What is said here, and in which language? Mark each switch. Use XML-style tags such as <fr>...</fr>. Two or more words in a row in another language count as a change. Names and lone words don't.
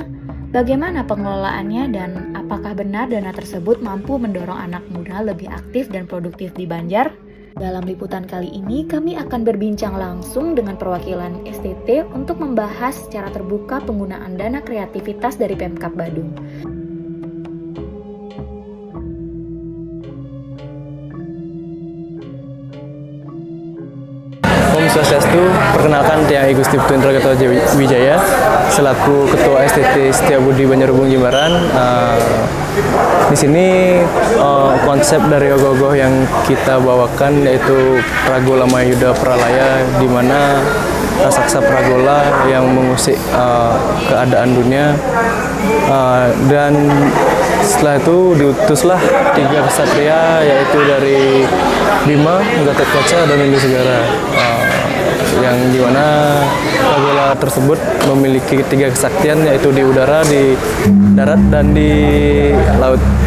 <id>Bagaimana pengelolaannya dan apakah benar dana tersebut mampu mendorong anak muda lebih aktif dan produktif di Banjar? Dalam liputan kali ini, kami akan berbincang langsung dengan perwakilan STT untuk membahas secara terbuka penggunaan dana kreativitas dari Pemkab Badung. Om Swastiastu, perkenalkan Tiang I Gusti Putu Indra Gatot Wijaya selaku Ketua STT Setiabudi Banjarhubung Jimbaran. Di sini konsep dari ogoh-ogoh yang kita bawakan yaitu Pragola Mayuda Pralaya, di mana raksasa Pragola yang mengusik keadaan dunia, dan setelah itu diutuslah 3 ksatria yaitu dari Bima, Gatotkaca, dan Indusegara, yang dimana Pragola tersebut memiliki 3 kesaktian yaitu di udara, di darat, dan di laut.</id>